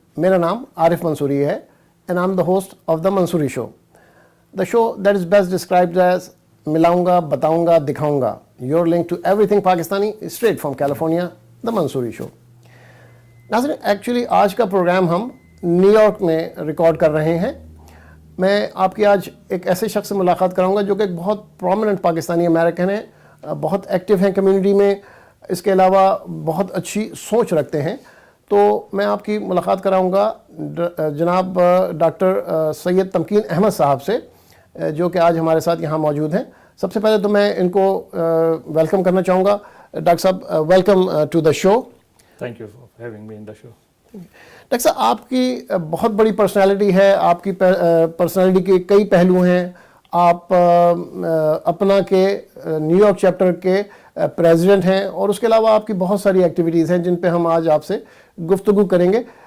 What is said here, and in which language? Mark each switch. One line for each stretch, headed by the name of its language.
Urdu: میرا نام عارف منصوری ہے
English: and I'm the host of The Mansoori Show. The show that is best described as
Urdu: ملاؤں گا, بتاؤں گا, دکھاؤں گا.
English: Your link to everything Pakistani straight from California, The Mansoori Show.
Urdu: ناظرین, actually آج کا programme ہم new York میں ریکارڈ کر رہے ہیں. میں آپ کی آج ایک ایسے شخص سے ملاقات کراؤں گا جو کہ ایک بہت پرومیننٹ پاکستانی امریکن ہیں, بہت ایکٹیو ہیں کمیونٹی میں, اس کے علاوہ بہت اچھی سوچ رکھتے ہیں. تو میں آپ کی ملاقات کراؤں گا جناب ڈاکٹر سید تمکین احمد صاحب سے, جو کہ آج ہمارے ساتھ یہاں موجود ہیں. سب سے پہلے تو میں ان کو ویلکم کرنا چاہوں گا.
English: Doctor صاحب, welcome to the show. Thank you for having me in the show.
Urdu: Doctor صاحب, آپ کی بہت بڑی پرسنالٹی ہے, آپ کی پرسنالٹی کے کئی پہلو ہیں. آپ اپنا کے نیو یارک چیپٹر کے پریزیڈنٹ ہیں, اور اس کے علاوہ آپ کی بہت ساری ایکٹیویٹیز ہیں جن پہ ہم آج آپ سے گفتگو کریں گے.